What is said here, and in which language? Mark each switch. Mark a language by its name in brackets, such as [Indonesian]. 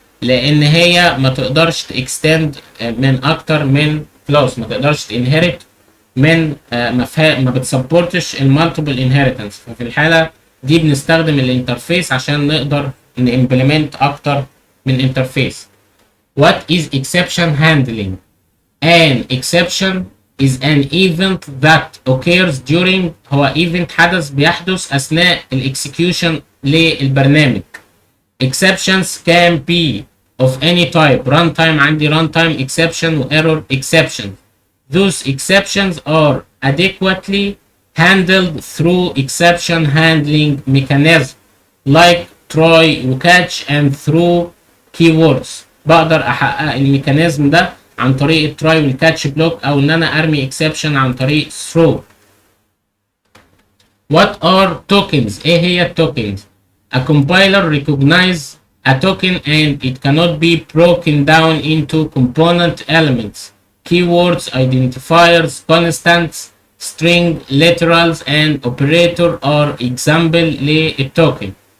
[Arabic] لان هي ما تقدرش تكستند من اكتر من كلاس، ما تقدرش تنهرت من ما بتسبورتش المالتيبل انهيرتنس. ففي الحاله دي بنستخدم الانترفيس عشان نقدر نimplement اكتر من انترفيس. [English] What is exception handling? An exception is an event that occurs during، [Arabic] هو event حدث بيحدث اثناء الاكسكيوشن للبرنامج. [English] Exceptions can be of any type. Runtime، عندي runtime exception و error exception. Those exceptions are adequately handled through exception handling mechanism like try و catch and through keywords. [Arabic] بقدر احقق الميكانيزم ده عن طريق التراي والكاتش بلوك، او ان انا ارمي exception عن طريق throw. [English] What are tokens؟ [Arabic] ايه هي التوكنز؟ [English] A compiler recognize a token and it cannot be broken down into component elements. Keywords, identifiers, constants, string, literals and operator are example للتوكن.